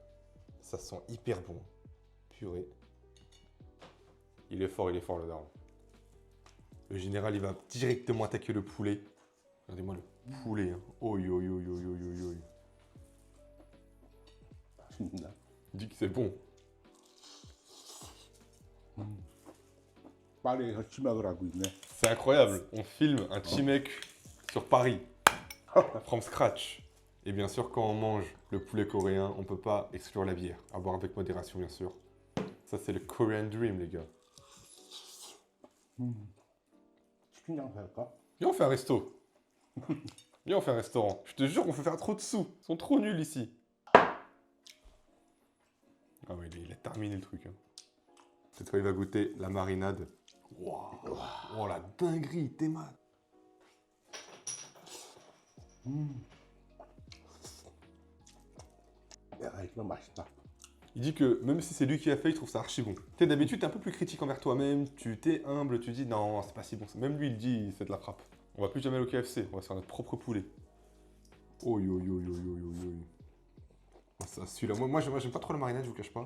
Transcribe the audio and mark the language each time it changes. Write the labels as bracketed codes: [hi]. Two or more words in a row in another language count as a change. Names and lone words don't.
[fr] Ça sent hyper bon. Purée. Il est fort le daron. Le général, il va directement attaquer le poulet. Regardez-moi le poulet. Hein. Oi. [ko] 맛있나? [fr] Il dit que c'est bon. [ko] 파리에서 치맥을 하고 있네. [fr] C'est incroyable. On filme un chimek sur Paris. [en] From scratch. [fr] Et bien sûr, quand on mange le poulet coréen, on ne peut pas exclure la bière. À boire avec modération, bien sûr. Ça, c'est le [en] Korean Dream, [fr] les gars. [ko] 치킨장 살까? [fr] Viens, on fait un resto. Viens, on fait un restaurant. Je te jure qu'on fait faire trop de sous. Ils sont trop nuls ici. Ah ouais, il a terminé le truc. Hein. Cette fois, il va goûter la marinade. Wow. Oh, la dinguerie, t'es mal. [ko] 야, 이거 맛있다. [fr] Il dit que même si c'est lui qui a fait, il trouve ça archi bon. Tu sais, d'habitude, t'es un peu plus critique envers toi-même, tu t'es humble, tu dis non, c'est pas si bon. Même lui, il dit c'est de la frappe. On va plus jamais aller au KFC, on va se faire notre propre poulet. Oi. Ça, celui-là, moi j'aime pas trop la marinade, je vous cache pas.